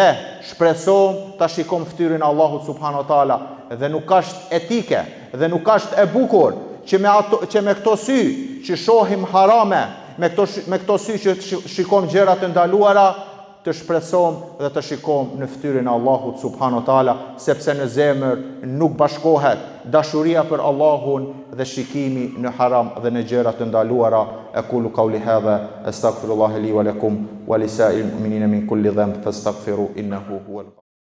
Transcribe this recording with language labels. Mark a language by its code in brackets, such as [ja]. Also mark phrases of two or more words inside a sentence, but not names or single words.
[sq] shpresojmë ta shikojmë fytyrën e Allahut [ar] سبحانه وتعالى [sq] dhe nuk është etike dhe nuk është e bukur që me këto sy që shohim harame, me këto sy që shikojmë gjëra të ndaluara, të shpresojmë dhe të shikojmë në fytyrën e Allahut [ar] سبحانه وتعالى, [sq] sepse në zemër nuk bashkohet dashuria për Allahun dhe shikimi në haram dhe në gjëra të ndaluara. [ar] أقول قولي هذا أستغفر الله لي ولكم ولسائر المؤمنين من كل ذنب فاستغفروه إنه هو